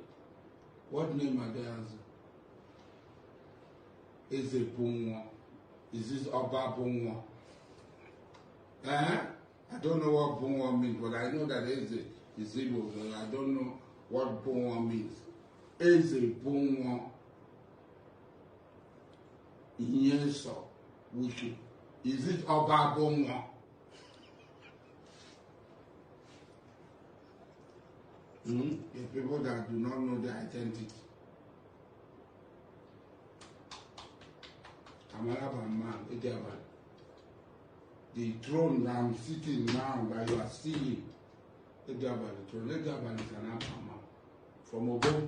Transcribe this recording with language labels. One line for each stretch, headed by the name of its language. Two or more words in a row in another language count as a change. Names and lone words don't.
English: What name are they answering? Is it Bunwa? Is this Oba Bunwa? I don't know what Bunwa means, but I know that is Igbo. I don't know what Bunwa means.
Igbo: eze bụ nwa ihe nsọ wike.
English: Is it ọba bụ nwa? The people that do not know their identity. The throne that I'm sitting now, that you are seeing, the throne is an from Obo.